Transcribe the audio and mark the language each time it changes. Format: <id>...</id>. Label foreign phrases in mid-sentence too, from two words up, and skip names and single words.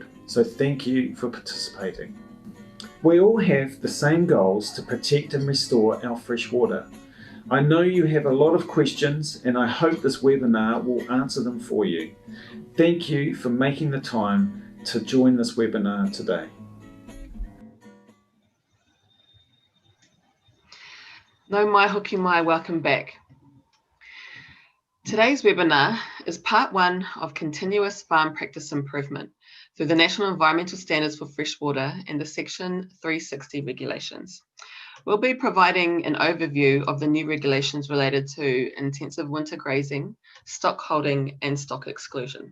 <en>So thank you for participating. We all have the same goals to protect and restore our fresh water. I know you have a lot of questions and I hope this webinar will answer them for you. Thank you for making the time to join this webinar today.</en> <mi>Nau mai hoki mai,</mi> <en>welcome back. Today's webinar is part one of continuous farm practice improvement through the National Environmental Standards for Freshwater and the Section 360 regulations. We'll be providing an overview of the new regulations related to intensive winter grazing, stock holding, and stock exclusion.</en>